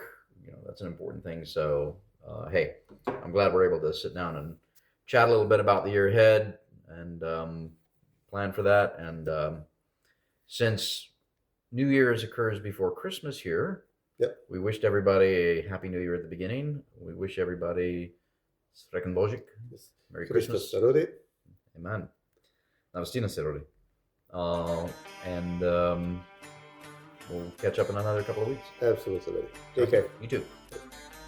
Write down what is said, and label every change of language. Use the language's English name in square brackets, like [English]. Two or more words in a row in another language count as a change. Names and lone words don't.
[English] That's an important thing. So hey, I'm glad we're able to sit down and chat a little bit about the year ahead and plan for that. And since New Year's occurs before Christmas here, we wished everybody a Happy New Year at the beginning. We wish everybody [Serbian] Srećan Božić, [English] Merry Christmas. [Serbian] Amen. Navastina se rodi. [English] And we'll catch up in another couple of weeks. Absolutely. Take care. You too.